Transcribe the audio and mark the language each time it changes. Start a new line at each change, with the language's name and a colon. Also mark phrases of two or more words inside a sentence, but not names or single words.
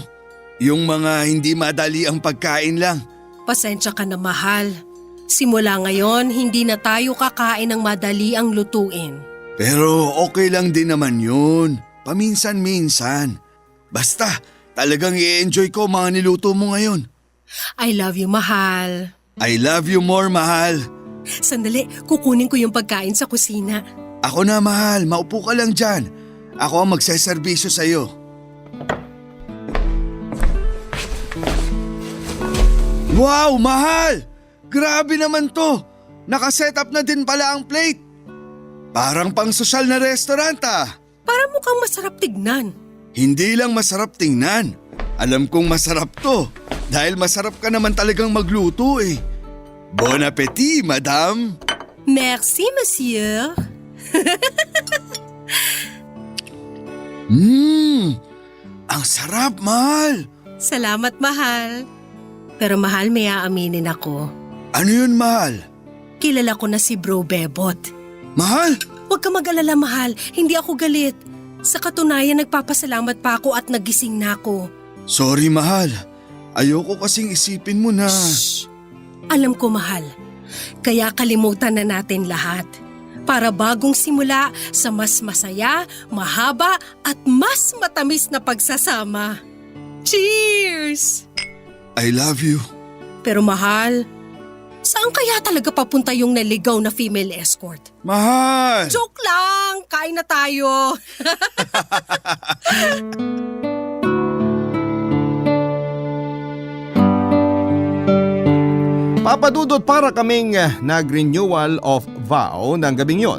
Filipino: Yung mga hindi madali ang pagkain lang. Pasensya ka na, mahal. Simula ngayon, hindi na tayo kakain ng madali ang lutuin. Pero okay lang din naman yun. Paminsan-minsan. Basta, talagang i-enjoy ko mga niluto mo ngayon.
English: I love you, mahal. I love you more,
Filipino: mahal. Sandali, kukunin ko yung pagkain sa kusina. Ako na, mahal. Maupo ka lang dyan. Ako ang magseserbisyo sa'yo. Wow, mahal! Grabe naman to. Nakaset up na din pala ang plate. Parang pang sosyal na restaurant ah. Para mukhang masarap tignan. Hindi lang masarap tingnan. Alam kong masarap to. Dahil masarap ka naman talagang magluto eh.
French: Bon appétit, madame. Merci, monsieur.
Filipino: Ang sarap, mahal. Salamat, mahal. Pero mahal, may aaminin ako. Ano yun, mahal? Kilala ko na si Bro Bebot. Mahal? Huwag ka mag-alala, mahal. Hindi ako galit. Sa katunayan, nagpapasalamat pa ako at nagising na ako. Sorry, mahal. Ayoko kasing isipin mo na… Shh! Alam ko, mahal. Kaya kalimutan na natin lahat. para bagong simula sa mas masaya, mahaba at mas matamis na pagsasama. Cheers!
English: I love you.
Filipino: Pero mahal, saan kaya talaga papunta yung naligaw na
English: female escort?
Filipino: Mahal! Joke lang! Kain na tayo! Papadudot, para kaming nag-
English: renewal of vow
Filipino: ng gabing yon.